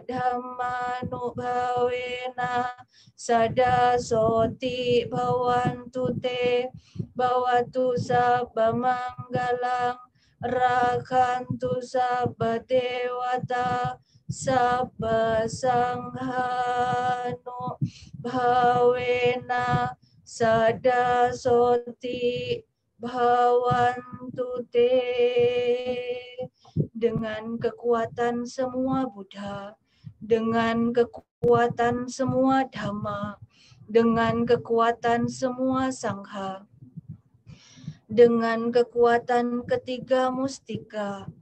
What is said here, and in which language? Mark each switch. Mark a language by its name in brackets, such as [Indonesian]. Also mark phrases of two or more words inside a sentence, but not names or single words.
[Pali] dhammanubhavena sada soti bhavantu te bhavatu sabba manggalang rakhantu sabba dewata sabba sanghanu bhavena sada soti bhavantu te. [Indonesian] Dengan kekuatan semua Buddha, dengan kekuatan semua Dhamma, dengan kekuatan semua Sangha, dengan kekuatan ketiga mustika,